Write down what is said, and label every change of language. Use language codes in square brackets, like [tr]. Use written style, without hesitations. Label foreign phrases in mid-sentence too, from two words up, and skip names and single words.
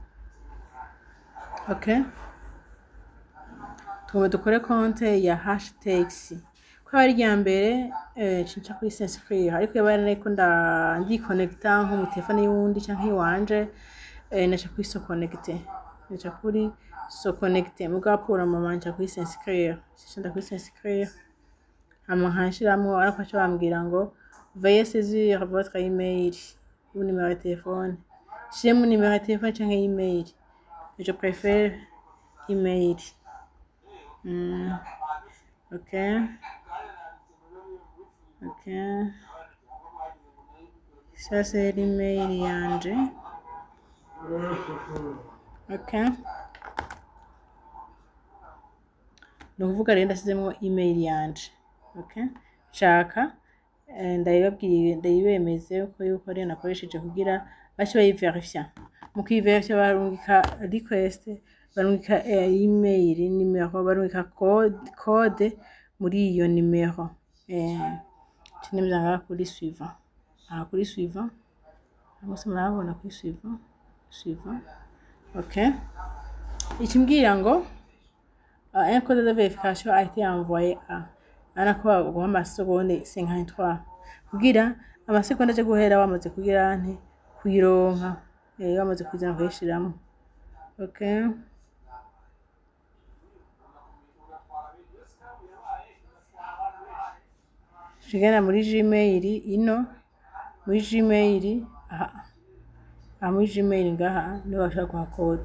[rn] Okay, dukore konte ya hashtags ko ari rya mbere cinca kuri s'inscrire ariko yabari ariko ndi connecta nko mu telefone y'undi canke iwanje naca kuri [fr] so connecter [rn] naca kuri [fr] so connecter [rn] mugapura mumanja kuri s'inscrire cinda kuri s'inscrire hama nkashiramwo ariko aca bambwira ngo [fr] veuillez saisir votre email ou numéro de téléphone. J'ai mon numéro de téléphone canke email. Je préfère email. Okay. Okay. Ça c'est l'email yanje. Okay. [rn] Nukuvuga rero ndasizemwo email yanje. Okay. Shaka ndayibabwiye ndayibemeze ko yuko rero nakoresheje kugira bace bayiverifya. Mu kwiverifya barungika request, barungika email, numero, barungika code muri iyo numero. Cinemeza kuri suivant. Kuri suivant. Bose murabona kuri suivant. Okay. Ikimbwira ngo [fr] un code de vérification a été envoyé à [rn] anakuba guha amasegonde 53 kugira amasegonde aje guhera wamaze kugira nte kuyironka wamaze kuzana kuyishiramo. Okay, shigana muri Gmail ino muri Gmail muri Gmail ngaha ni washaka kwa code.